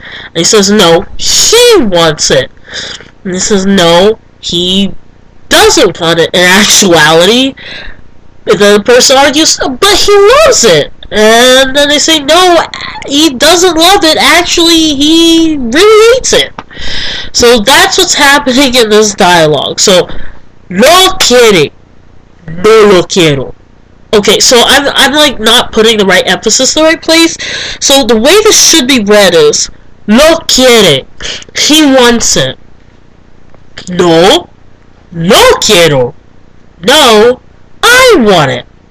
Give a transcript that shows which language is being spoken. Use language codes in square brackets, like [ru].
[en] And he says, no, he wants it. And he says, no, he doesn't want it. In actuality, the other person argues, but he loves it. And then they say, no, he doesn't love it. Actually, he really hates it. So that's what's happening in this dialogue. [es] So, lo quiere, no lo quiero. [en] Okay, so I'm like not putting the right emphasis in the right place. So the way this should be read is, [es] lo quiere, [en] he wants it. [es] No, no quiero. [en] No, I want it.